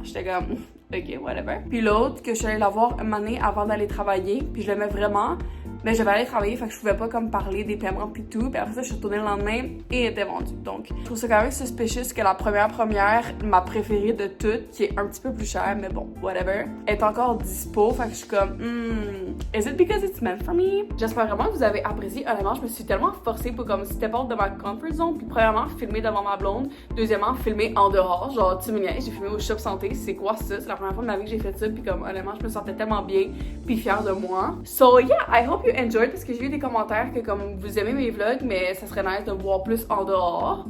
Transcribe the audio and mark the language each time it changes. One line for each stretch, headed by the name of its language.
French: J'étais comme, ok, whatever. Puis l'autre, que je suis allée la voir une année avant d'aller travailler, puis je l'aimais vraiment, mais j'avais allé travailler, fait que je pouvais pas comme parler des paiements pis tout. Puis après ça, je suis retournée le lendemain et elle était vendue. Donc, je trouve ça quand même suspicious que la première, ma préférée de toutes, qui est un petit peu plus chère, mais bon, whatever, est encore dispo. Fait que je suis comme,
English: is it because it's meant for me?
French: J'espère vraiment que vous avez apprécié. Honnêtement, je me suis tellement forcée pour comme
English: step out
French: de ma comfort zone. Puis premièrement, filmer devant ma blonde. Deuxièmement, filmer en dehors. Genre, tu me niaises, j'ai filmé au Shop Santé. C'est quoi ça? C'est la première fois de ma vie que j'ai fait ça. Puis comme, honnêtement, je me sentais tellement bien puis fière de moi.
English: So yeah, I hope you enjoyed,
French: parce que j'ai eu des commentaires que comme vous aimez mes vlogs, mais ça serait nice de me voir plus en dehors.